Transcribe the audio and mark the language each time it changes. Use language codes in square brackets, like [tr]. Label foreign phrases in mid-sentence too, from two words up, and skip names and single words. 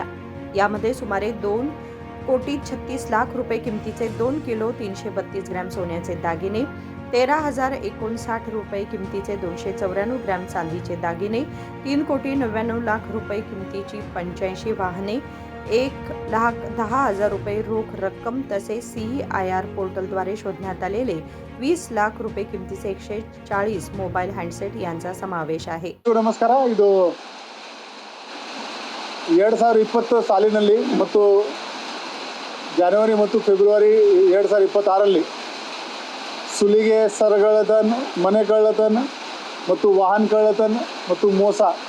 [mr] यामध्ये सुमारे 2,36,00,000 रुपये किमतीचे 2 किलो 332 ग्रॅम सोन्याचे दागिने, 13,059 रुपये किमतीचे 294 ग्रॅम चांदीचे दागिने, 3,99,00,000 रुपये किमतीची 85 वाहने, 1,10,000 रुपये रोख रक्कम तसेच CEIR पोर्टलद्वारे शोधण्यात आलेले 20,00,000 रुपये किमतीचे 140 [en] mobile handset [mr] यांचा समावेश आहे. [kn] ನಮಸ್ಕಾರ. ಇದು 2020 ಸಾಲಿನಲ್ಲಿ ಮತ್ತು ಜನವರಿ ಮತ್ತು ಫೆಬ್ರವರಿ 2026ರಲ್ಲಿ ಸುಲಿಗೆ, ಸರಗಳ್ಳತನ, ಮನೆ ಕಳ್ಳತನ ಮತ್ತು ವಾಹನ ಕಳ್ಳತನ ಮತ್ತು ಮೋಸ